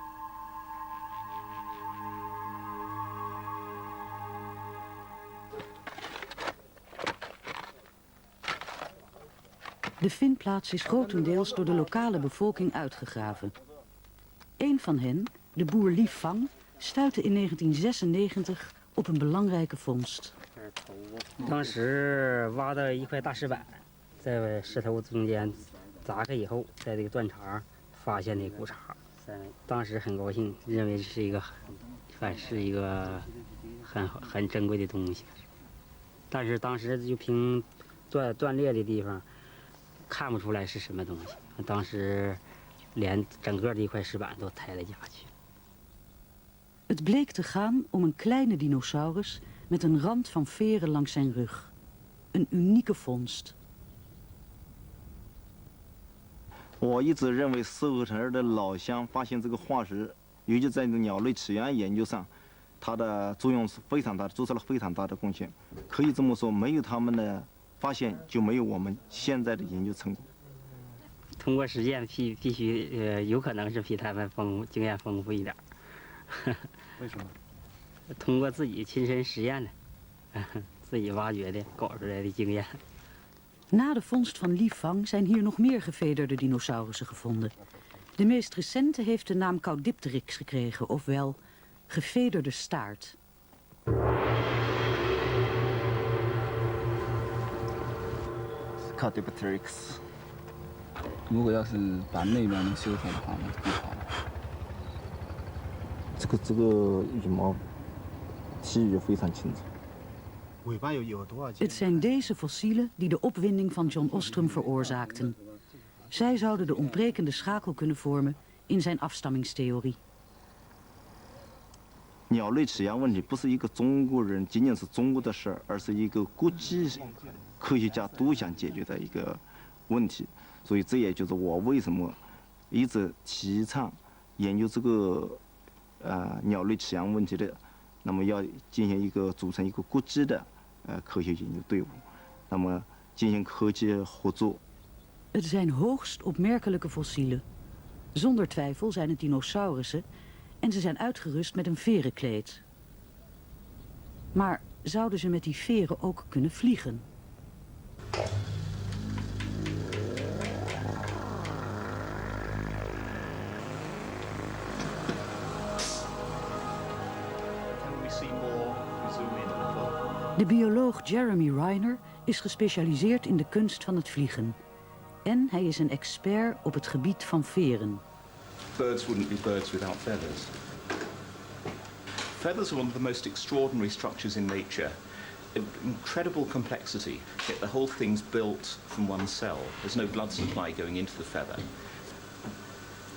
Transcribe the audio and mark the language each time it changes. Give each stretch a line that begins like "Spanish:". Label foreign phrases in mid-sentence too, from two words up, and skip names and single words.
Dutch: De vindplaats is grotendeels door de lokale bevolking uitgegraven. Een van hen, de boer Li Fang, stuitte in 1996 op een belangrijke vondst.
Chinese: 当时挖到一块大石板，在石头中间砸开以后，在这个断茬发现那骨茬，当时很高兴，认为是一个很珍贵的东西。但是当时就凭断裂的地方，看不出来是什么东西。当时连整个的一块石板都抬了下去。
Dutch: Het bleek te gaan om een kleine dinosaurus met een rand van veren langs zijn rug. Een unieke vondst.
Chinese: 我一直认为石河城的老乡发现这个化石，尤其在鸟类起源研究上，它的作用是非常大的，做出了非常大的贡献。可以这么说，没有他们的发现，就没有我们现在的研究成果。通过实践必须有可能是比他们经验丰富一点。为什么？通过自己亲身实验的，自己挖掘的，搞出来的经验。
Dutch: Na de vondst van Li Fang zijn hier nog meer gevederde dinosaurussen gevonden. De meest recente heeft de naam Caudipteryx gekregen, ofwel gevederde staart. Caudipteryx.
Chinese: 如果要是把内面能修出来的话，那就更好了。这个羽毛体育非常清楚。
Dutch: Het zijn deze fossielen die de opwinding van John Ostrom veroorzaakten. Zij zouden de ontbrekende schakel kunnen vormen in zijn afstammingstheorie.
Chinese: 鸟类起源问题不是一个中国人仅仅是中国的事儿，而是一个国际科学家都想解决的一个问题。所以这也就是我为什么一直提倡研究这个鸟类起源问题的。那么要进行组成一个国际的科学研究队伍，那么进行科技合作。
Dutch: Het zijn hoogst opmerkelijke fossielen. Zonder twijfel zijn het dinosaurussen en ze zijn uitgerust met een verenkleed. Maar zouden ze met die veren ook kunnen vliegen? De bioloog Jeremy Reiner is gespecialiseerd in de kunst van het vliegen. En hij is een expert op het gebied van veren.
English: Birds wouldn't be birds without feathers. Feathers are one of the most extraordinary structures in nature. Incredible complexity, yet the whole thing's built from one cell. There's no blood supply going into the feather.